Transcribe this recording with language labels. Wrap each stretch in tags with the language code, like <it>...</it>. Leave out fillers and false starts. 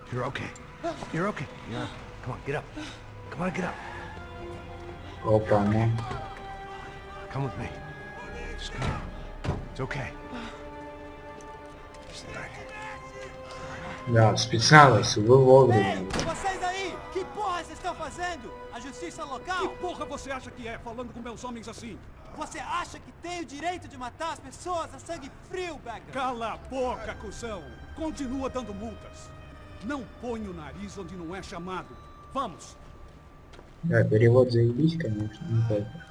<en>You're okay. You're okay. Yeah. Come on, get up. Come on, get up.</en> <ru>Опа, ну.</ru> <en>Come with me. Just come on. It's okay. Just like</en> <ru>Да, специалист, вы вовремя.</ru> <pt>Vocês aí, que porra vocês estão fazendo? A justiça local? Que porra você acha que é, falando com meus homens assim? Você acha que tem o direito de matar as pessoas a sangue frio, Becker? Cala a boca, cuzão! Continua dando multas. Não põe o nariz onde não é chamado. Vamos!</pt> <ru>Да, перевод заебись, конечно, не только.</ru>